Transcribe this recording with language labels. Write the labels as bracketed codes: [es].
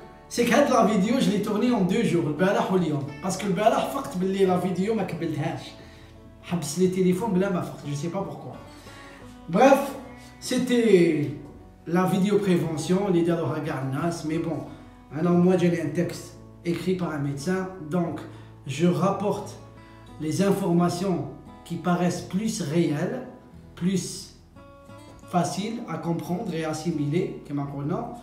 [fr] C'est que la vidéo je l'ai tournée en 2 jours, [ar] البارح واليوم. Parce que البارح فقت باللي la vidéo ما كملتهاش. حبس لي تليفون بلا ما فقت, [fr] je sais pas pourquoi. Bref, c'était la vidéo prévention, les mais bon, alors moi j'ai un texte écrit par un médecin, donc je rapporte les informations qui paraissent plus réelles, plus faciles à comprendre et assimiler, comme